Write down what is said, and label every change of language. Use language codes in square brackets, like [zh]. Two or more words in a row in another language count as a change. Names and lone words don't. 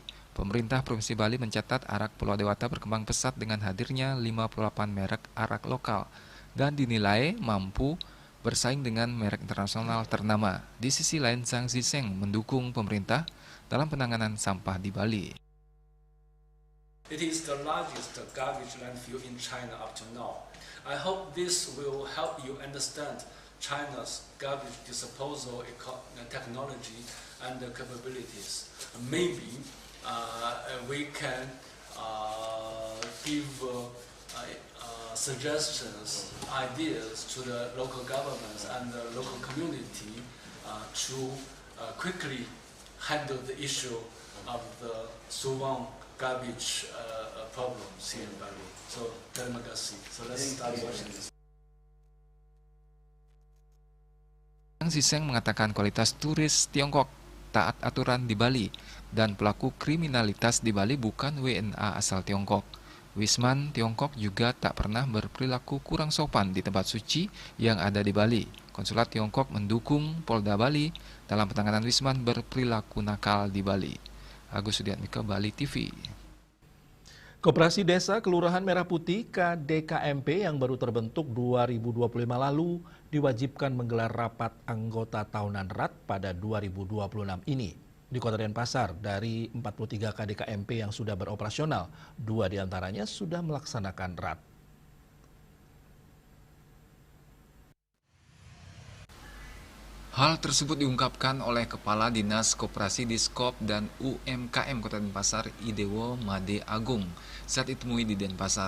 [id] Pemerintah Provinsi Bali mencatat arak Pulau Dewata berkembang pesat dengan hadirnya 58 merek arak lokal dan dinilai mampu bersaing dengan merek internasional ternama. Di sisi lain, Zhang Zisheng mendukung pemerintah dalam penanganan sampah di Bali. [en] It is the largest garbage landfill in China up to now. I hope this will help you understand China's garbage disposal technology and capabilities. Maybe we can give suggestions, ideas to the local governments and the local community to quickly handle the issue of the Subang garbage problems here in Bali. So, [id] terima kasih. [en] So let's start watching this. [id] Zhang Zisheng mengatakan kualitas turis Tiongkok taat aturan di Bali dan pelaku kriminalitas di Bali bukan WNA asal Tiongkok. Wisman Tiongkok juga tak pernah berperilaku kurang sopan di tempat suci yang ada di Bali. Konsulat Tiongkok mendukung Polda Bali dalam penanganan Wisman berperilaku nakal di Bali. Agus Sudiatmika, Bali TV. Koperasi Desa Kelurahan Merah Putih KDKMP yang baru terbentuk 2025 lalu diwajibkan menggelar rapat anggota tahunan RAT pada 2026 ini. Di Kota Denpasar, dari 43 KDKMP yang sudah beroperasional, 2 diantaranya sudah melaksanakan RAT. Hal tersebut diungkapkan oleh Kepala Dinas Koperasi Diskop dan UMKM Kota Denpasar, Idewo Made Agung, saat ditemui di Denpasar.